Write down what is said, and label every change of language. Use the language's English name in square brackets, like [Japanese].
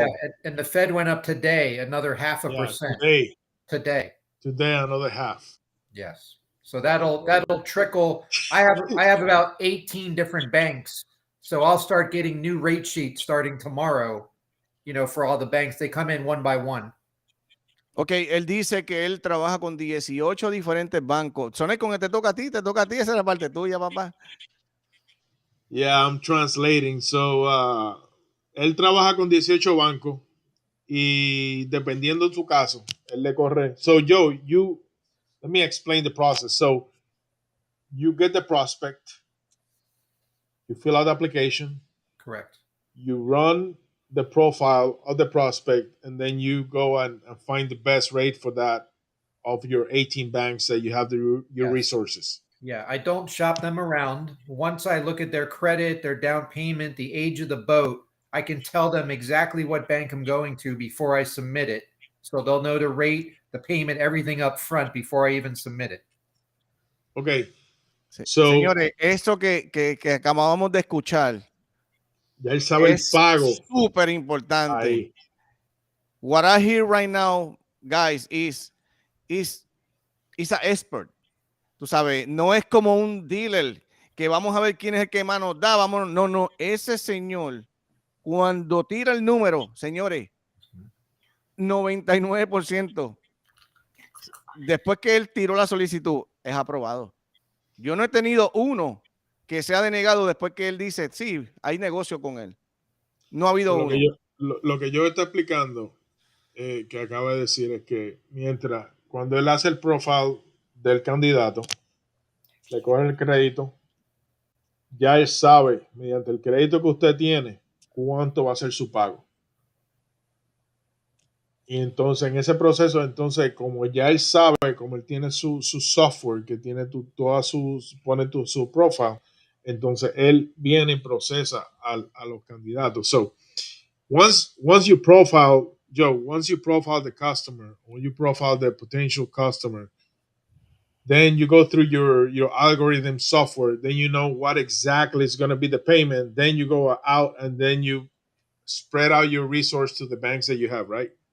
[English] Yeah, and the Fed went up today another 0.5%. Today. Today another half. Yes. So that'll trickle. I have about 18 different banks. So I'll start getting new rate sheets starting tomorrow, for all the banks. They come in one by one. [Spanish] Ok, él dice que él trabaja con 18 diferentes bancos. Sonecon, te toca a ti, esa es la parte tuya, papá. [English] Yeah, I'm translating. [Spanish] So, él trabaja con 18 bancos y dependiendo de su caso, él le corre. [English] So, Joe, let me explain the process. So, you get the prospect, you fill out the application, Correct. you run the profile of the prospect, and then you go and find the best rate for that of your 18 banks that you have your resources. Yeah, I don't shop them around. Once I look at their credit, their down payment, the age of the boat, I can tell them exactly what bank I'm going to before I submit it. So they'll know the rate, the payment, everything up front before I even submit it. Okay. So, [Spanish] señores, eso que acabamos de escuchar, ya él sabe el pago. Súper importante. Ahí. [English] What I hear right now, guys, is an expert. [Spanish] Tú sabes, no es como un dealer que vamos a ver quién es el que más nos da. Vamos, no, ese señor, cuando tira el número, señores, 99%, después que él tiró la solicitud, es aprobado. Yo no he tenido uno que sea denegado después que él dice, sí, hay negocio con él. No ha habido uno. Lo que yo estoy explicando, que acaba de decir, es que cuando él hace el profile del candidato, le coge el crédito, ya él sabe, mediante el crédito que usted tiene, cuánto va a ser su pago. Y entonces, en ese proceso, como ya él sabe, como él tiene su software, que tiene pone su profile, entonces él viene y procesa a los candidatos. [English] So, once you profile, Joe, once you profile the customer or you profile the potential customer, Then you go through your algorithm software. Then you know what exactly is going to be the payment. Then you go out and then you spread out your resource to the banks that you have, right?